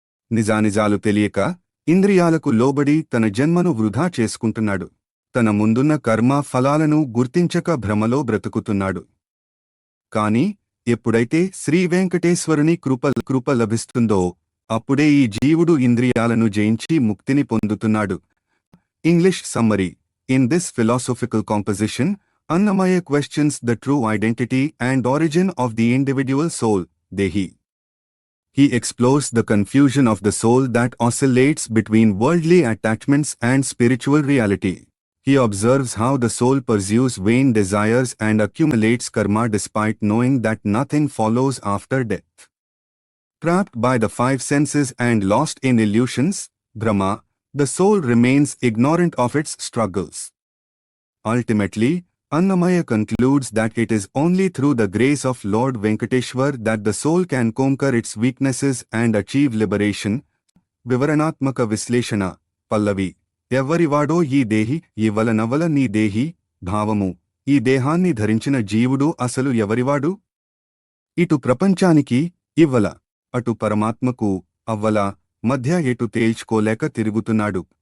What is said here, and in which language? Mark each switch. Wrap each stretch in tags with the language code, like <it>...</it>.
<te>నిజానిజాలు తెలియక, ఇంద్రియాలకు లోబడి తన జన్మను వృధా చేసుకుంటున్నాడు. తన ముందున్న కర్మ ఫలాలను గుర్తించక భ్రమలో బ్రతుకుతున్నాడు. కాని ఎప్పుడైతే శ్రీవెంకటేశ్వరుని కృప లభిస్తుందో అప్పుడే ఈ జీవుడు ఇంద్రియాలను జయించి ముక్తిని పొందుతున్నాడు.</te> <en>English summary: in this philosophical composition, Annamaya questions the true identity and origin of the individual soul, Dehi. He explores the confusion of the soul that oscillates between worldly attachments and spiritual reality. He observes how the soul pursues vain desires and accumulates karma despite knowing that nothing follows after death. Trapped by the five senses and lost in illusions, Brahma, the soul remains ignorant of its struggles. Ultimately, Annamaya concludes that it is only through the grace of Lord Venkateshwar that the soul can conquer its weaknesses and achieve liberation.</en> <te>వివరణాత్మక విశ్లేషణ. పల్లవి: ఎవ్వరివాడో ఈ దేహి, ఇవ్వలనవల నీ దేహి. భావము: ఈ దేహాన్ని ధరించిన జీవుడు అసలు ఎవరివాడు? ఇటు ప్రపంచానికి ఇవ్వల, అటు పరమాత్మకు అవ్వల మధ్య ఎటు తేల్చుకోలేక తిరుగుతున్నాడు.</te>